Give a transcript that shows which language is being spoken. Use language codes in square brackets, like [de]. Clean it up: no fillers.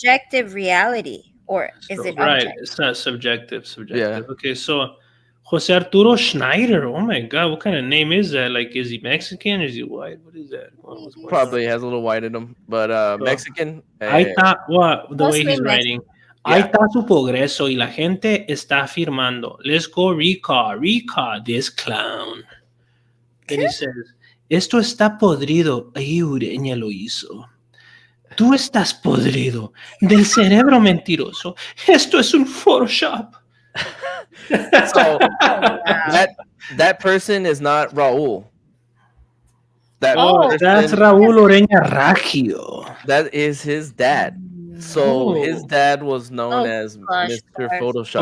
[en] subjective reality, or is it right. objective? It's not subjective. Yeah. Okay, so Jose Arturo Schneider. Oh my God, what kind of name is that? Like, is he Mexican? Is he white? What is that? What's going on? Probably has a little white in him, but Mexican. [es] Ahí está, [en] the way he's Mostly writing. Yeah. [es] Ahí está su progreso y la gente está firmando. [en] Let's go Rika, this clown. Then he says, [es] esto está podrido. Ay, Ureña lo hizo. Tú estás podrido del cerebro mentiroso. Esto es un Photoshop. [en] So that person is not Raul. That's Raul Oreña Raggio. That is his dad. So his dad was known as Mr. Photoshop.